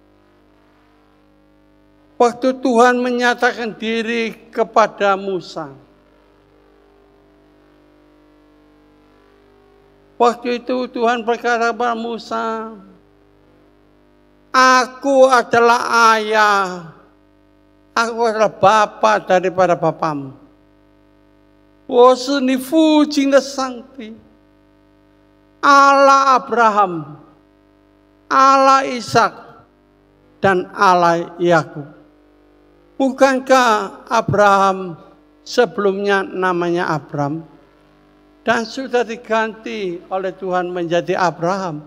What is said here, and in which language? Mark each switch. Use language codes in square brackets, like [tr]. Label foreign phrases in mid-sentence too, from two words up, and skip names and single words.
[id] Waktu Tuhan menyatakan diri kepada Musa, waktu itu Tuhan berkata kepada Musa, "Aku adalah ayah, aku adalah bapa daripada bapamu. [zh] 我是你父亲的上帝， [id] Allah Abraham, Allah Ishak, dan Allah Yakub." Bukankah Abraham sebelumnya namanya Abram dan sudah diganti oleh Tuhan menjadi Abraham?